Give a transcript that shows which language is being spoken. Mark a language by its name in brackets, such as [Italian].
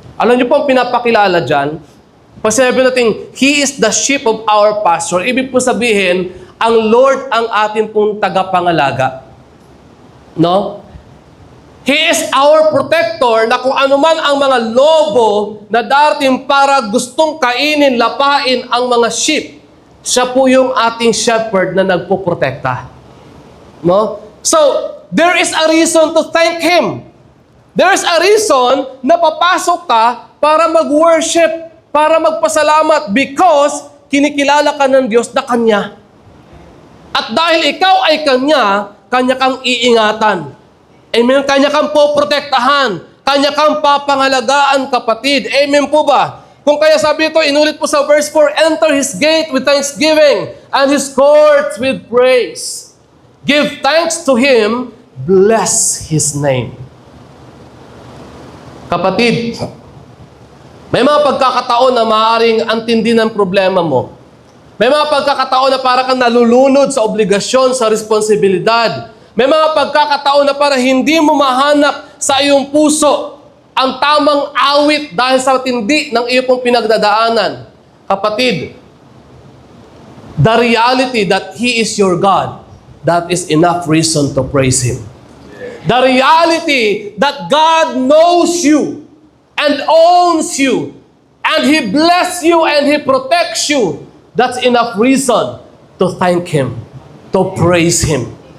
[Filipino] Alam niyo po ang pinapakilala dyan? Pag sinabi natin, [English] He is the sheep of our pasture, [Filipino] ibig po sabihin, ang Lord ang atin pong tagapangalaga. No? [English] He is our protector [Filipino] na kung anuman ang mga lobo na darating para gustong kainin, lapain ang mga sheep, siya po yung ating shepherd na nagpoprotekta. No? [English] So, there is a reason to thank Him. There is a reason [Filipino] na papasok ka para mag-worship, para magpasalamat because kinikilala ka ng Diyos na Kanya. At dahil ikaw ay Kanya, Kanya kang iingatan. Amen? Kanya kang poprotektahan. Kanya kang papangalagaan, kapatid. Amen po ba? Kung kaya sabi ito, inulit po sa [English] verse 4, enter His gate with thanksgiving and His courts with praise. Give thanks to Him, bless His name. [Filipino] Kapatid, may mga pagkakataon na maaaring antindi ng problema mo. May mga pagkakataon na para kang nalulunod sa obligasyon, sa responsibilidad. May mga pagkakataon na para hindi mo mahanap sa iyong puso ang tamang awit dahil sa tindi ng iyong pong pinagdadaanan. [English] Kapatid, the reality that He is your God, that is enough reason to praise Him. The reality that God knows you and owns you and He bless you and He protects you, that's enough reason to thank Him, to praise Him.